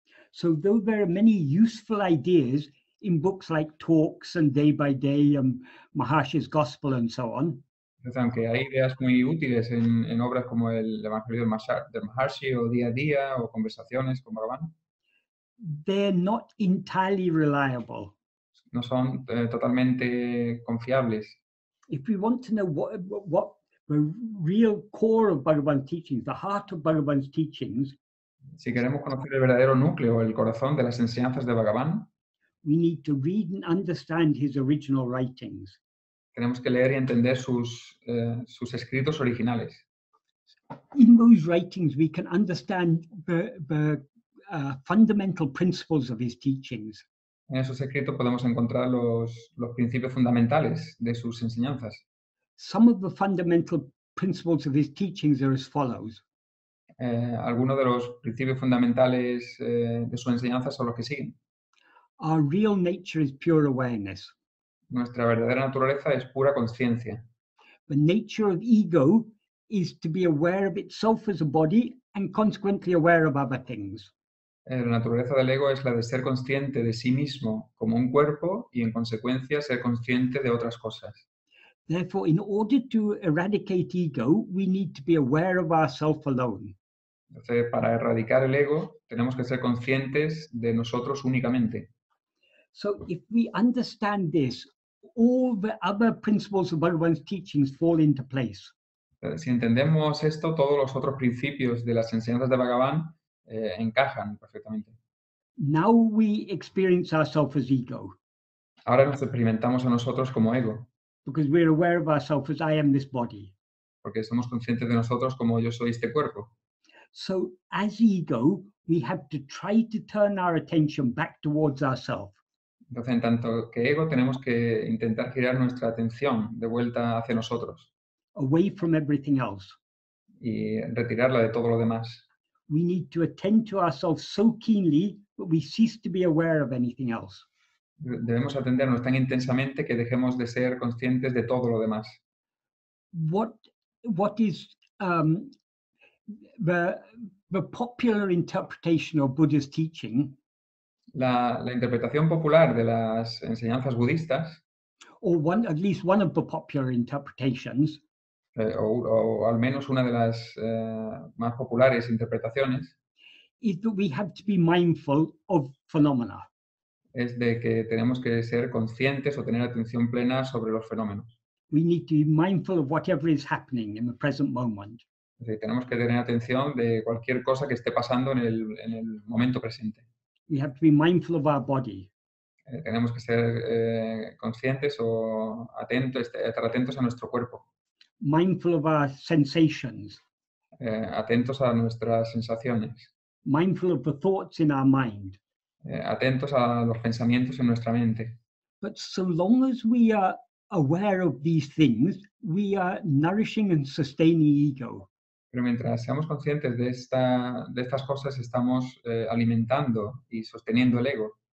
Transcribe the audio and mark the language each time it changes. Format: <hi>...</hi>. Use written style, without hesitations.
<en>So though there are many useful ideas in books like Talks and Day by Day and Maharshi's Gospel and so on,</en> <es>Entonces, aunque hay ideas muy útiles en obras como el Evangelio del Maharshi o Día a Día o Conversaciones con Bhagavan,</es> <en>they're not entirely reliable.</en> <es>no son totalmente confiables.</es> <en>If we want to know what the real core of Bhagavan's teachings, the heart of Bhagavan's teachings,</en> <es>Si queremos conocer el verdadero núcleo, el corazón de las enseñanzas de Bhagavan,</es> <en>we need to read and understand his original writings.</en> <es>tenemos que leer y entender sus escritos originales.</es> <en>In those writings, we can understand the fundamental principles of his teachings.</en> <es>En esos escritos podemos encontrar los principios fundamentales de sus enseñanzas.</es> <en>Some of the fundamental principles of his teachings are as follows.</en> <es>Algunos de los principios fundamentales de su enseñanza son los que siguen.</es> <en>Our real nature is pure awareness.</en> <es>Nuestra verdadera naturaleza es pura conciencia.</es> <en>The nature of ego is to be aware of itself as a body and consequently aware of other things.</en> <es>La naturaleza del ego es la de ser consciente de sí mismo como un cuerpo y en consecuencia ser consciente de otras cosas.</es> <en>Therefore, in order to eradicate ego, we need to be aware of ourself alone.</en> <es>Entonces, para erradicar el ego, tenemos que ser conscientes de nosotros únicamente.</es> <en>So if we understand this, all the other principles of Bhagavan's teachings fall into place.</en> <es>Si entendemos esto, todos los otros principios de las enseñanzas de Bhagavan encajan perfectamente.</es> <en>Now we experience ourselves as ego</en> <es>Ahora nos experimentamos a nosotros como ego,</es> <en>because we're aware of ourselves as I am this body.</en> <es>porque somos conscientes de nosotros como yo soy este cuerpo.</es> <en>So as ego, we have to try to turn our attention back towards ourselves.</en> <es>Entonces, en tanto que ego, tenemos que intentar girar nuestra atención de vuelta hacia nosotros</es> <en>Away from everything else.</en> <es>y retirarla de todo lo demás.</es> <en>We need to attend to ourselves so keenly that we cease to be aware of anything else.</en> <es>Debemos atendernos tan intensamente que dejemos de ser conscientes de todo lo demás.</es> <en>What is the popular interpretation of Buddha's teaching,</en> <es>La interpretación popular de las enseñanzas budistas,</es> <en>or at least one of the popular interpretations,</en> <es>o al menos una de las más populares interpretaciones,</es> <en>is that we have to be mindful of phenomena.</en> <es>es de que tenemos que ser conscientes o tener atención plena sobre los fenómenos.</es> <en>We need to be mindful of whatever is happening in the present moment.</en> <es>Es decir, tenemos que tener atención de cualquier cosa que esté pasando en el momento presente.</es> <en>We have to be mindful of our body.</en> <es>Tenemos que ser conscientes o estar atentos a nuestro cuerpo,</es> <en>Mindful of our sensations,</en> <es>atentos a nuestras sensaciones,</es> <en>mindful of the thoughts in our mind.</en> <es>atentos a los pensamientos en nuestra mente.</es> <en>But so long as we are aware of these things, we are nourishing and sustaining ego.</en> <es>Pero mientras seamos conscientes de estas cosas, estamos alimentando y sosteniendo el ego.</es>